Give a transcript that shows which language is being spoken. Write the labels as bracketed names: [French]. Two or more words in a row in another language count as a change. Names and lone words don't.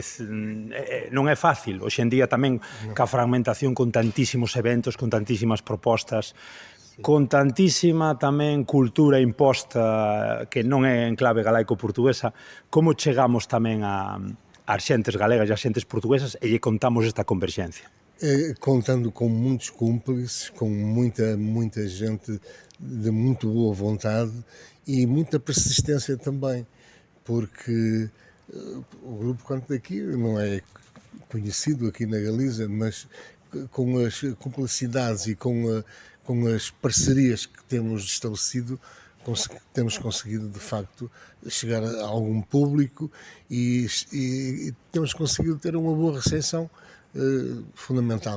[Galician] Non é fácil, hoxe en día tamén ca fragmentación con tantísimos eventos, con tantísimas propostas, con tantísima tamén cultura imposta que non é en clave galaico-portuguesa, como chegamos tamén ás xentes galegas e ás xentes portuguesas e lle contamos esta converxencia? [Portuguese] Contando com muitos cúmplices, com muita gente de muito boa vontade e muita persistência também, porque o Grupo Canto Daqui não é conhecido aqui na Galiza, mas com as cumplicidades e com as parcerias que temos estabelecido, temos conseguido de facto chegar a algum público e temos conseguido ter uma boa recepção fundamental.